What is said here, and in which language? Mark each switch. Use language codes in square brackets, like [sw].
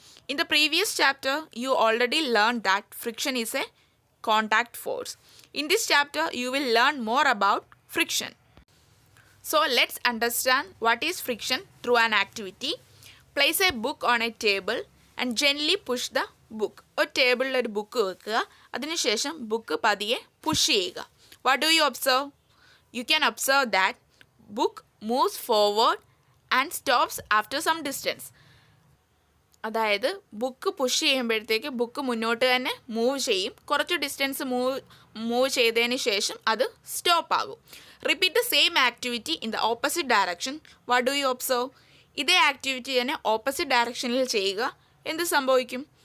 [en] In the previous chapter you already learned that friction is a contact force. In this chapter you will learn more about friction. So let's understand what is friction through an activity. Place a book on a table and gently push the book. [ml] ഒരു ടേബിളിൽ ഒരു book വെക്കുക, അതിനുശേഷം book പതിയെ push ചെയ്യുക. [en] What do you observe? You can observe that book moves forward and stops after some distance. [ml] അതായത് book push ചെയ്യുമ്പോഴത്തേക്ക് book മുന്നോട്ട് തന്നെ മൂവ് ചെയ്യും, കുറച്ച് ഡിസ്റ്റൻസ് മൂവ് ചെയ്തതിന് ശേഷം അത് സ്റ്റോപ്പ് ആകും. [en] Repeat the same activity in the opposite direction. What do you observe? [ml] ഇതേ ആക്ടിവിറ്റി തന്നെ ഓപ്പോസിറ്റ് ഡയറക്ഷനിൽ ചെയ്യുക. എന്ത് സംഭവിക്കും?